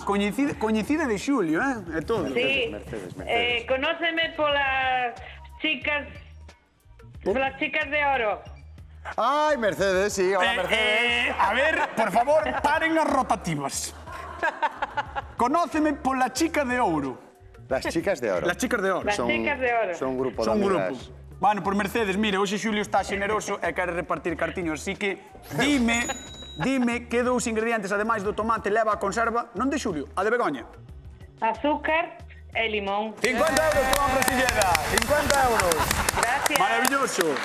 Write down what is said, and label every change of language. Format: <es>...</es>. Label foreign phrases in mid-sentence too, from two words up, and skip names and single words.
<gl>Coñecida de Xulio, É todo. Sí. Mercedes. Conóceme polas chicas de oro. Ai, Mercedes, sí. Hola, Mercedes. A ver, por favor, paren as rotativas. Conóceme pola chica de ouro. Las chicas de oro. Las chicas de oro. Las chicas de oro. Son un grupo de amigas. Bueno, por Mercedes, mire, hoxe Xulio está xeneroso e quere repartir cartiños, así que dime que dous ingredientes, ademais do tomate, leva a conserva, non de Xulio, a de Begoña. Azúcar e limón. 50 euros, Juan Silleda, 50 euros. Gracias. Maravilloso.</gl>